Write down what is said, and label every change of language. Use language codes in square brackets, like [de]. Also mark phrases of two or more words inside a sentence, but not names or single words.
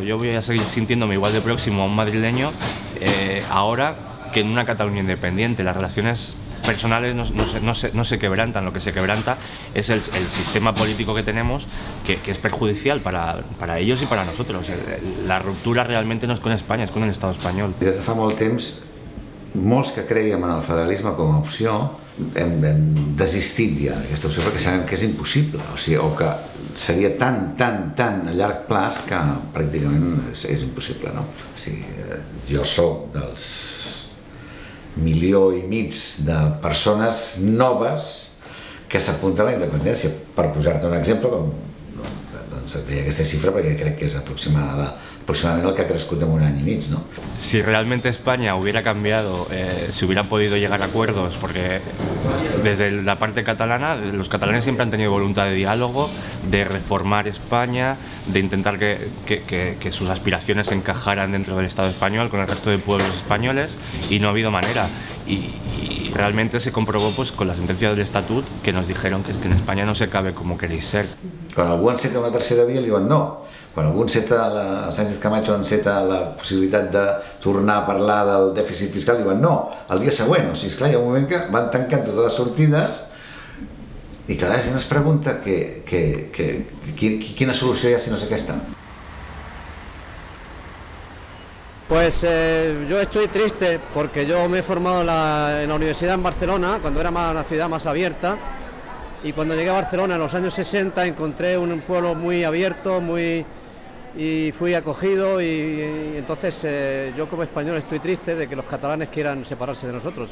[es] Yo voy a seguir sintiéndome igual de próximo a un madrileño ahora que en una Cataluña independiente. Las relaciones personales no se quebrantan, lo que se quebranta es el sistema político que tenemos, que es perjudicial para ellos y para nosotros. La ruptura realmente no es con Espanya, és con [ca] l'Estat espanyol. Des de fa molt temps, molts que creiem en el federalisme com a opció hem desistit ja d'aquesta opció perquè sabem que és impossible, o que seria tan a llarg plaç que pràcticament és impossible, no? Jo soc dels 1,5 milions de persones noves que s'apunten a la independència. Per posar-te un exemple, deia aquesta xifra perquè crec que és aproximadament el que ha crescut en un any i mig, ¿no? [es] Si realmente España hubiera cambiado, si hubiera podido llegar a acuerdos, porque desde la parte catalana, los catalanes siempre han tenido voluntad de diálogo, de reformar España, de intentar que sus aspiraciones encajaran dentro del Estado español con el resto de pueblos españoles, y no ha habido manera. Y realmente se comprobó pues con la sentencia del Estatut que nos dijeron que en España no se cabe como queréis ser. [ca] Quan algú enceta una tercera via li diuen no. Quan algú enceta, Sánchez Camacho enceta la possibilitat de tornar a parlar del dèficit fiscal, diuen no, el dia següent. O sigui, esclar, hi ha un moment que van tancant totes les sortides i clar, la gent es pregunta quina solució hi ha si no és aquesta. [es] Pues yo estoy triste porque yo me he formado en la universidad en Barcelona, cuando era una ciudad más abierta, y cuando llegué a Barcelona en los años 60 encontré un pueblo muy abierto, y fui acogido, y entonces yo como español estoy triste de que los catalanes quieran separarse de nosotros.